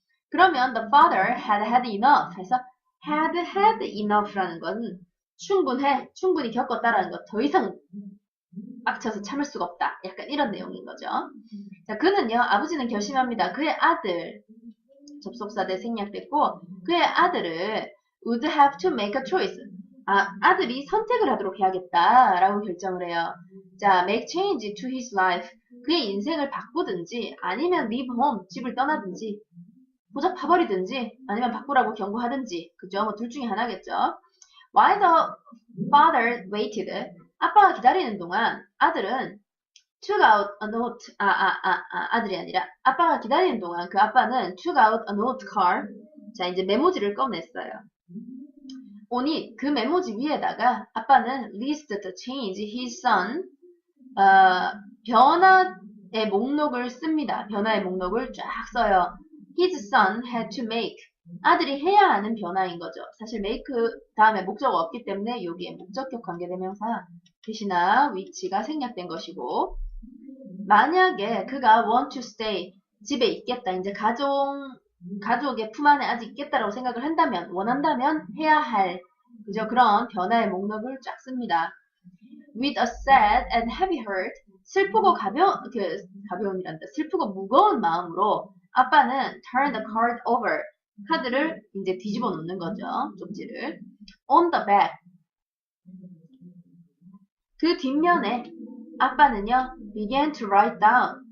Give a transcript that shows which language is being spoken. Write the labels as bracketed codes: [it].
[ko] 그러면 [en] the father had had enough [ko] 해서 had enough라는 건 충분히 겪었다라는 것, 더 이상 빡쳐서 참을 수가 없다. 약간 이런 내용인 거죠. 자, 그는요, 아버지는 결심합니다. 그의 아들, 접속사 대 생략됐고, 그의 아들을 [en] would have to make a choice. [ko] 아들이 선택을 하도록 해야겠다라고 결정을 해요. [en] 자, make change to his life. [ko] 그의 인생을 바꾸든지, 아니면 [en] leave home, [ko] 집을 떠나든지, 고작 파버리든지, 아니면 바꾸라고 경고하든지, 그죠? 뭐 둘 중에 하나겠죠. [en] While the father waited, [ko] 아빠가 기다리는 동안 아들은 [en] took out a note, [ko] 아들이 아니라 아빠가 기다리는 동안 그 아빠는 [en] took out a note card, [ko] 자, 이제 메모지를 꺼냈어요. on it, 그 메모지 위에다가 아빠는 [en] list to change his son, [ko] 변화의 목록을 씁니다. 변화의 목록을 쫙 써요. [en] His son had to make, [ko] 아들이 해야 하는 변화인 거죠. 사실 make 다음에 목적어 없기 때문에 여기에 목적격 관계대명사 대신나 위치가 생략된 것이고 만약에 그가 [en] want to stay, [ko] 집에 있겠다. 이제 가족의 품 안에 아직 있겠다라고 생각을 한다면, 원한다면 해야 할, 그죠? 그런 변화의 목록을 쫙 씁니다. [en] With a sad and heavy heart, [ko] 슬프고 무거운 마음으로 아빠는 [en] turn the card over, [ko] 카드를 이제 뒤집어 놓는 거죠. 쪽지를. [en] On the back, [ko] 그 뒷면에 아빠는요, [en] began to write down.